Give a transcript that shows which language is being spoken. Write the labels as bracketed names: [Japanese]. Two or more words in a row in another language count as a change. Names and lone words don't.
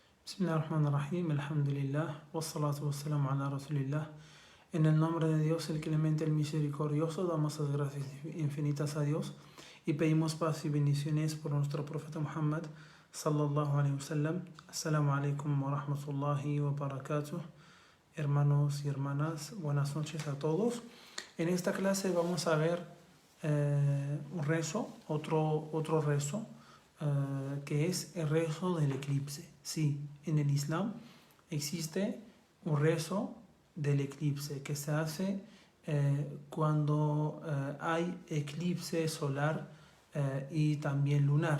[Arabic] بسم الله الرحمن الرحيم، الحمد لله، والصلاة والسلام على رسول الله. [Spanish] En el nombre de Dios, el clemente, el misericordioso, damos las gracias infinitas a Dios y pedimos paz y bendiciones por nuestro profeta Muhammad, [Arabic] صلى الله عليه وسلم. السلام عليكم ورحمة الله وبركاته. [Spanish] Hermanos y hermanas, buenas noches a todos. En esta clase vamos a ver un rezo, otro rezo, que es el rezo del eclipse. Sí, en el Islam existe un rezo del eclipse que se hace cuando hay eclipse solar y también lunar.